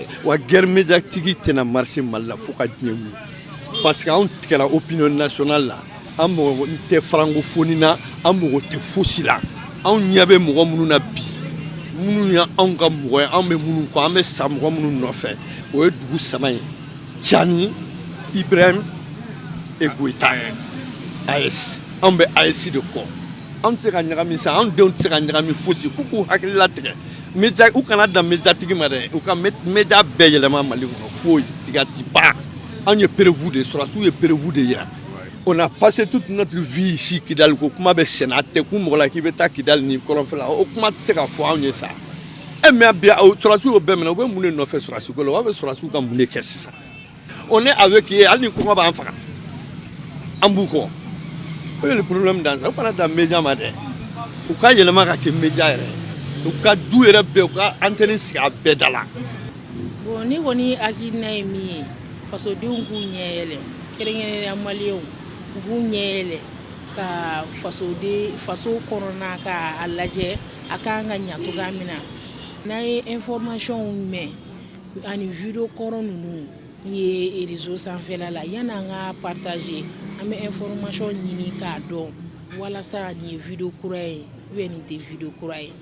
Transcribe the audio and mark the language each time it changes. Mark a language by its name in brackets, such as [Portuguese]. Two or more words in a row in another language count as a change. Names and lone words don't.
[Bambara] wa [French] guerre médiatique [Bambara] tɛna marché Mali la fo ka diɲɛ wuli parce que anw tigɛla [French] opinion nationale [Bambara] la an mɔgɔ tɛ francophonie na an mɔgɔ tɛ fosi la anw ɲɛ bɛ mɔgɔ minnu na bi minnu ye anw ka mɔgɔ ye anw bɛ minnu kɔ an bɛ sa mɔgɔ minnu nɔfɛ o ye dugu saba ye Tiani Ibrahim et Goïta AS an bɛ AES de kɔ an tɛ se ka ɲagami sa an denw tɛ se ka ɲagami fosi k'u k'u hakili latigɛ média u kana dan médiatigi ma dɛ u ka média bɛɛ yɛlɛma Mali kɔnɔ foyi tiga ti pas an ye prévu de sɔrɔsiw ye prévu de yira [French] on a passé toute notre vie ici [Bambara] Kidal ko kuma bɛ sɛnɛ a tɛ kun mɔgɔ la k'i bɛ taa Kidal ni kɔrɔnfɛla o kuma tɛ se ka fɔ anw ye sa [French] mais bien [Bambara] sɔrɔsiw y'o bɛɛ minɛ u bɛ mun de nɔfɛ sɔrɔsiko la u b'a fɛ sɔrɔsiw ka mun de kɛ sisan [French] on est avec eux [Bambara] hali ni kɔngɔ b'an faga an b'u kɔ o ye [French] le problème dans ça [Bambara] u kana dan média ma dɛ u ka yɛlɛma ka kɛ média yɛrɛ u ka du yɛrɛ bɛɛ u ka antenne sigi a bɛɛ da la bon ni kɔni hakilina ye min ye fasodenw k'u ɲɛ yɛlɛ kɛrɛnkɛrɛnnenya maliyɛnw u k'u ɲɛ yɛlɛ ka faso kɔnɔna ka a lajɛ a kan ka ɲa cogoya min na n'a ye information mɛn ani video kɔrɔ ninnu ye réseau sanfɛla la yan'an ka partager an bɛ information ɲini k'a dɔn walasa nin ye video kura ye ubiyɛn nin tɛ video kura ye